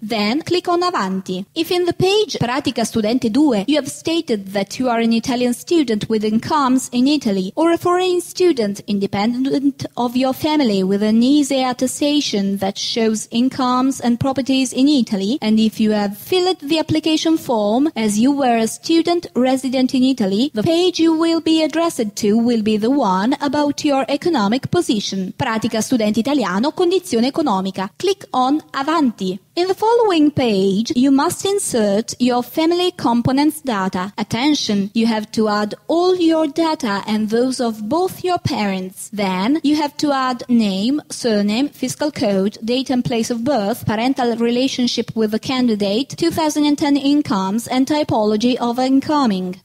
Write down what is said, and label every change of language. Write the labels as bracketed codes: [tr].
[en] Then click on Avanti. If in the page Pratica Studente 2 you have stated that you are an Italian student with incomes in Italy or a foreign student independent of your family with an easy attestation that shows incomes and properties in Italy, and if you have filled the application form as you were a student resident in Italy, the page you will be addressed to will be the one about your economic position. [it] Pratica Studente Italiano, condizione economica. [en] Click on Avanti. In the following page, you must insert your family components data. Attention, you have to add all your data and those of both your parents. Then, you have to add name, surname, fiscal code, date and place of birth, parental relationship with the candidate, 2010 incomes, and typology of incoming.